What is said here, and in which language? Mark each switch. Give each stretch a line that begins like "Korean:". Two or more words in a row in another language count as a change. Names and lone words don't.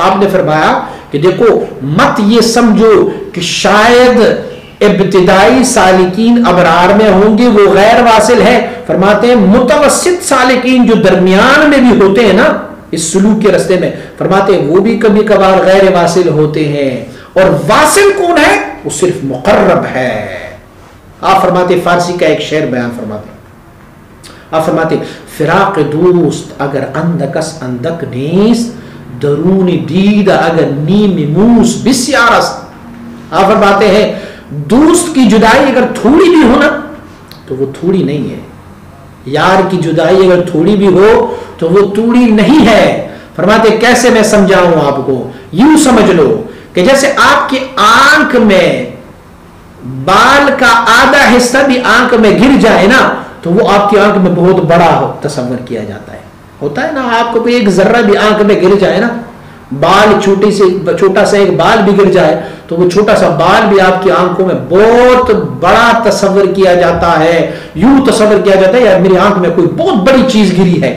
Urdu: آپ نے فرمایا کہ دیکھو مت یہ سمجھو کہ شاید ابتدائی سالکین ابرار میں ہوں گے وہ غیر واصل ہے، فرماتے ہیں متوسط سالکین جو درمیان میں بھی ہوتے ہیں نا اس سلوک کے رستے میں، فرماتے ہیں وہ بھی کبھی کبھار غیر واصل ہوتے ہیں، اور واصل کون ہے؟ وہ صرف مقرب ہے۔ آپ فرماتے فارسی کا ایک شعر بیان فرماتے، آپ فرماتے
Persian: فراق دوست اگر اندکس اندک نیست، درون دید اگر نیم موس بسیارست۔
Urdu: آپ فرماتے ہیں دوست کی جدائی اگر تھوڑی بھی ہو نا تو وہ تھوڑی نہیں ہے، یار کی جدائی اگر تھوڑی بھی ہو تو وہ تھوڑی نہیں ہے۔ فرماتے کیسے میں سمجھاؤں آپ کو؟ یوں سمجھ لو کہ جیسے آپ کی آنکھ میں بال کا آدھا حصہ بھی آنکھ میں گر جائے نا تو وہ آپ کی آنکھ میں بہت بڑا تصور کیا جاتا ہے، ہوتا ہے نا، آپ کو کوئی ایک ذرہ بھی آنکھ میں گر جائے نا، بال چھوٹا سا ایک بال بھی گر جائے تو وہ چھوٹا سا بال بھی آپ کی آنکھوں میں بہت بڑا تصور کیا جاتا ہے، یوں تصور کیا جاتا ہے یار میری آنکھ میں کوئی بہت بڑی چیز گری ہے۔